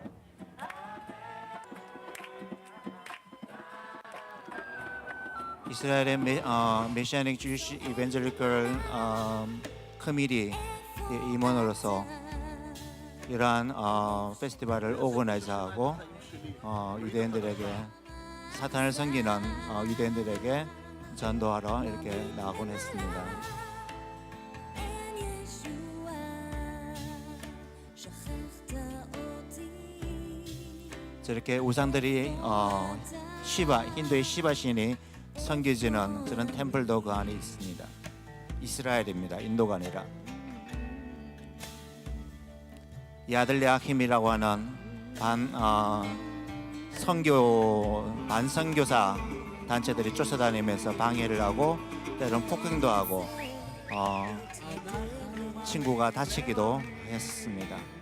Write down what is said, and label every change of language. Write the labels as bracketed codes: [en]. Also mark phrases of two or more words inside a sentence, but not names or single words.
[ko] 이스라엘의 메시아닉 주시 이벤젤리컬 커미티 임원으로서 이러한 페스티벌을 오거나이즈하고 유대인들에게 사탄을 섬기는 유대인들에게 전도하러 이렇게 나가곤 했습니다. [he] אין ישועה, שכחת אותי. [ko] 저렇게 우상들이 시바, 힌두의 시바 신이 섬겨지는 저런 템플도 그 안에 있습니다. 이스라엘입니다. 인도가 아니라. 야들레아힘이라고 하는 반선교사 단체들이 쫓아다니면서 방해를 하고 때로는 폭행도 하고 친구가 다치기도 했습니다.